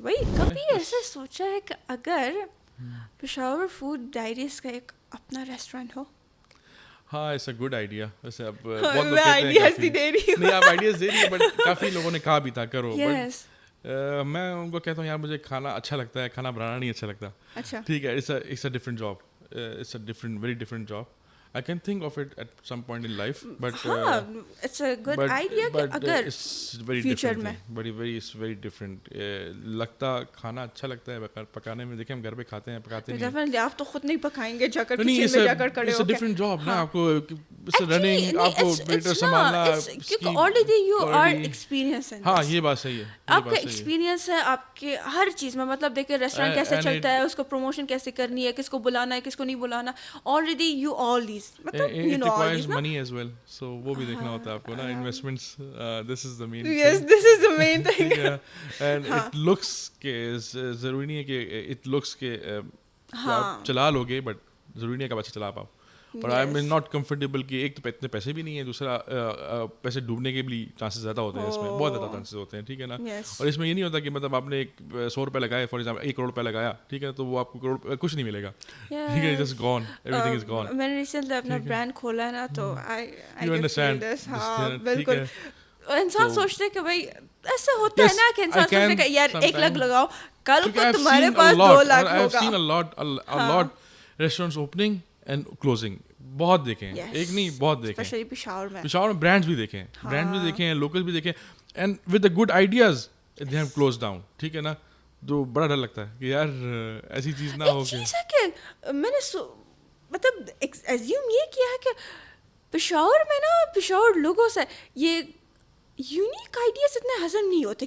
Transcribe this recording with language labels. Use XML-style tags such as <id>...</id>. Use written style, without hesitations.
<ur>بھائی کبھی ایسے سوچا ہے کہ اگر پشاور فوڈ ڈائریز کا ایک اپنا ریسٹورینٹ ہو؟</ur> <en>ہاں, it's a good idea.</en> <ur>ویسے اب بہت لوگ کہتے ہیں نہیں آپ آئیڈیاز دے رہی ہیں, بٹ کافی لوگوں نے کہا بھی تھا کرو, بٹ میں ان کو کہتا ہوں یار مجھے کھانا اچھا لگتا ہے, کھانا بنانا نہیں اچھا لگتا.</ur> <en>ٹھیک ہے, it's a different job, it's a different very different job. I can think of it at some point in life, but it's a good idea</en> <ur>کہ اگر</ur> <en>it's very different میں it's very different.</en> <ur>لگتا کھانا اچھا لگتا ہے پکانے میں, دیکھیں ہم گھر پہ کھاتے ہیں پکاتے نہیں. definitely آپ تو خود نہیں پکائیں گے جا کر کچن میں جا کر کھڑے ہو کے.</ur> <en>it's a different job</en> <ur>نا, آپ کو رننگ, آپ کو ویٹر سنبھالنا,</ur> <en>کیونکہ already you are experienced in this.</en> <ur>ہاں یہ بات صحیح ہے, آپ کا ایکسپیرینس ہے آپ کے ہر چیز میں. مطلب دیکھیں ریسٹورینٹ کیسے چلتا ہے, اس کو پروموشن کیسے کرنی ہے, کس کو بلانا ہے کس کو نہیں بلانا,</ur> <en>already you all these</en> <ur>مطلب</ur> <en>you know all these money as well, so</en> <ur>وہ بھی دیکھنا ہوتا ہے آپ کو نا,</ur> <en>investments, this is the main yes thing. This is the main thing. And it looks</en> <ur>کہ ضروری نہیں ہے کہ</ur> <en>it looks</en> <ur>کہ آپ چلا لوگے, بٹ ضروری نہیں ہے کہ آپ اچھا چلا پاؤ. اور</ur> <en>I am not comfortable</en> <ur>کہ ایک تو اتنے پیسے بھی نہیں ہیں, دوسرا پیسے ڈوبنے کے بھی چانسز زیادہ ہوتے ہیں اس میں, بہت زیادہ چانسز ہوتے ہیں. ٹھیک ہے نا, اور اس میں یہ نہیں ہوتا کہ مطلب آپ نے 100 روپے لگائے,</ur> <en>for example</en> <ur>1 کروڑ روپے لگایا, ٹھیک ہے, تو وہ آپ کو کروڑ کچھ نہیں ملے گا. ٹھیک ہے,</ur> <en>Just gone, everything is gone.</en> <ur>میں نے ریسنٹلی اپنا برانڈ کھولا ہے نا, تو</ur> <en>You understand.</en> <ur>ہاں بالکل, انسان سوچتے کہ بھائی ایسا ہوتا ہے نا کہ انسان سوچتے کہ یار 1 لاکھ لگاؤ, کل کو تمہارے پاس 2 لاکھ ہوگا.</ur> <en>I've seen a lot restaurants opening and closing</en> <ur>بہت دیکھے ہیں,</ur> <en>Yes.</en> <ur>ایک نہیں بہت دیکھے ہیں. اسپیشلی پشاور میں. پشاور میں برانڈس بھی دیکھے ہیں, برانڈ بھی دیکھے ہیں, لوکل بھی دیکھے ہیں,</ur> <en>And with the good ideas they have close down.</en> <ur>ٹھیک ہے نا, تو بڑا ڈر لگتا ہے کہ یار ایسی چیز نہ ہو. ایک چیز ہے کہ میں نے مطلب ایزیوم یہ کیا ہے کہ پشاور میں نا, پشاور لوگوں سے یہ یونیک آئیڈیاز اتنے ہضم نہیں ہوتے.</ur>